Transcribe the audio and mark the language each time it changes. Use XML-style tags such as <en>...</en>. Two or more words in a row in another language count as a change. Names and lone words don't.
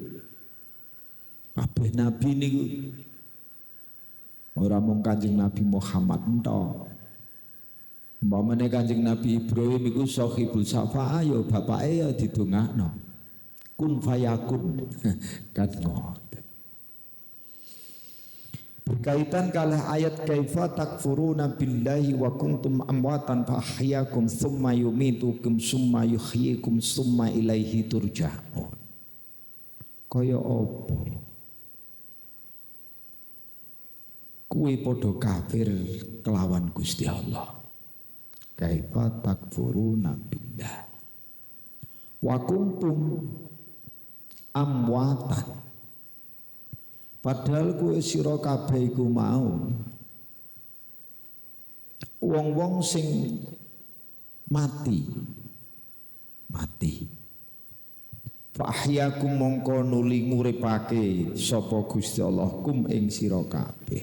<jv>Kabeh nabi niku ora mung Kanjeng Nabi Muhammad entok. Umpamane Kanjeng Nabi Ibrahim iku</jv> <ar>صاحب الشفاعة</ar> <jv>ya bapake ya didongakno.</jv> <ar>كن فيكون</ar> <jv>kan ngoten.</jv> <id>Berkaitan kalah ayat</id> <ar>كيف تكفرون بالله وكنتم أمواتا فأحياكم ثم يميتكم ثم يحييكم ثم إليه ترجعون.</ar> <jv>Kaya apa? Kuwi padha kafir kelawan Gusti Allah.</jv> <ar>كيف تكفرون بالله وكنتم أمواتا.</ar> <jv>Padahal kowe sira kabeh iku mau wong-wong sing mati.</jv> <ar>فأحياكم</ar> <jv>mongko nuli nguripake sapa Gusti Allah kum ing sira kabeh.</jv>